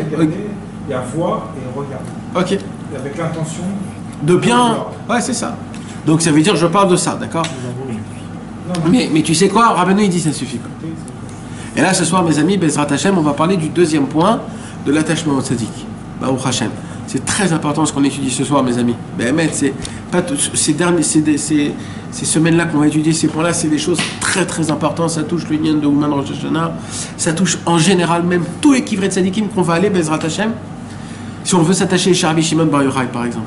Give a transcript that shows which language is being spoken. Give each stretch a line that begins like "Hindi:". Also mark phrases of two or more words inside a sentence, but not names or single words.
French: Il y a voir et regarder. Ok. Et avec l'intention De bien. Ouais, c'est ça. Donc ça veut dire je parle de ça, d'accord? Mais tu sais quoi? Rabbeinu il dit ça suffit pas. Et là ce soir, mes amis,
Hebrew: בעזרת השם,
French: on va parler du deuxième point de l'attachement au tzaddik.
Hebrew: ברוך השם.
French: C'est très important ce qu'on étudie ce soir, mes amis. Mais c'est pas ces semaines-là qu'on va étudier ces points-là, c'est des choses très très importantes. Ça touche l'union de Ouman Rosh Hashanah. Ça touche en général même tous les
Hebrew: קברי צדיקים
French: qu'on va aller,
Hebrew: בעזרת השם.
French: Si on veut s'attacher chez Rabbi Shimon Bar Yochai, par exemple.